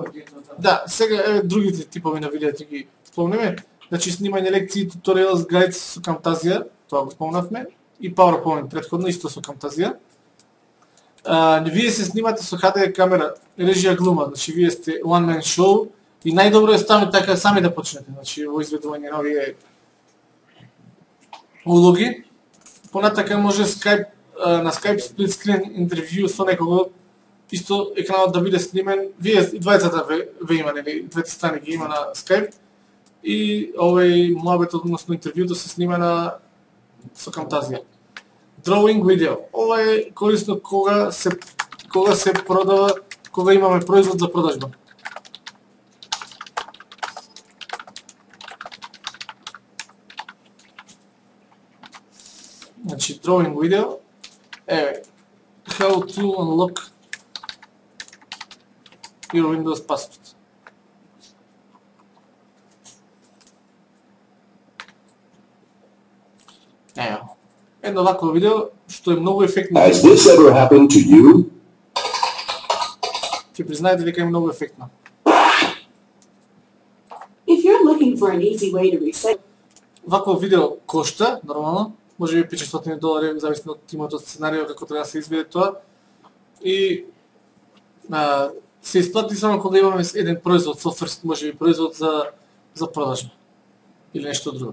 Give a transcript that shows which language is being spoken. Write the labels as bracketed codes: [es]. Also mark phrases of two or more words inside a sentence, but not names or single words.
[mk] да, сега еве другите типови на видеа ги спомнеме. Значи снимање лекции, туториалс, гайд со Camtasia, тоа го спомнавме, и PowerPoint предходно исто со Camtasia. Вие се снимате со HDR камера, режија глума, значи вие сте [en] one man show [mk] и најдобро е ставите така сами да почнете, значи во изведување на овие улоги. Понатака може на Skype [en] split screen [mk] интервју со некого, исто екранот да биде снимен, вие и двајцата ве има, нели, двете страни ги има на Skype и овој муабет, односно интервјуто се снима со Camtasia. [en] Drawing video. [mk] Ова е корисно кога се продава, кога имаме производ за продажба. Значи, [en] drawing video е how to unlock your Windows password. [mk] Ево. Едно вакво видео што е многу ефектно. [en] Has this ever happened to you? [mk] Ќе признаете дека е многу ефектно. [en] If you're looking for an easy way to reset, [mk] Вакво видео кошта, нормално, може би $500, зависно од тимот од сценарио како треба да се изведе тоа. И се исплати само кога имаме еден производ, софтверски, може би производ за продажба или нешто друго.